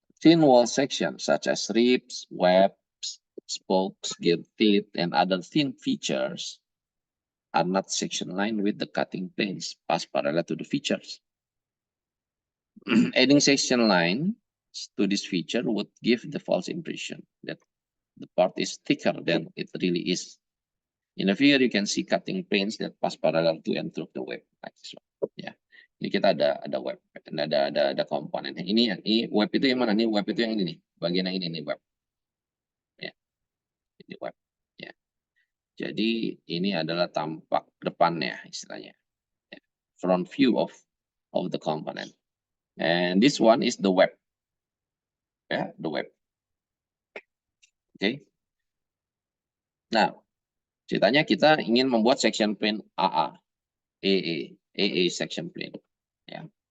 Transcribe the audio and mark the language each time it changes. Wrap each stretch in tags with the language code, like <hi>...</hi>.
<en>Thin wall sections such as ribs, webs, spokes, gill teeth, and other thin features are not section line with the cutting planes pass parallel to the features. Adding section line to this feature would give the false impression that the part is thicker than it really is. In the figure, you can see cutting planes that pass parallel to and through the web, like this one.</en> <id>Ya, ini kita ada web, ada komponen. Ini web itu yang mana? Ini web itu yang ini nih, bagian yang ini nih web. Ya, ini web. Ya, jadi ini adalah tampak depannya istilahnya. Ya.</id> <en>Front view of the component. And this one is the web. Ya, the web. Oke.</en> <id>Nah, ceritanya kita ingin membuat section plane AA, AA section plane. Ya.</id>